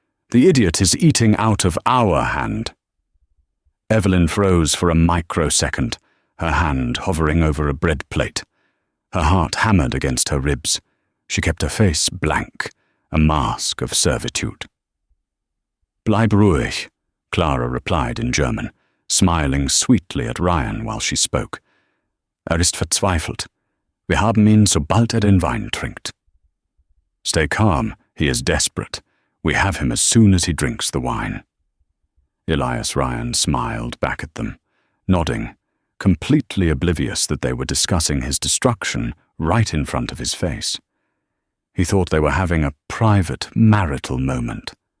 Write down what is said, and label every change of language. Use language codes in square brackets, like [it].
[en] "The idiot is eating out of our hand." Evelyn froze for a microsecond, her hand hovering over a bread plate. Her heart hammered against her ribs. She kept her face blank, a mask of servitude. [de] "Bleib ruhig," [en] Clara replied in German, smiling sweetly at Ryan while she spoke. [de] "Er ist verzweifelt. Wir haben ihn, sobald den Wein trinkt." [en] "Stay calm, he is desperate. We have him as soon as he drinks the wine." Elias Ryan smiled back at them, nodding, completely oblivious that they were discussing his destruction right in front of his face. He thought they were having a private, marital moment.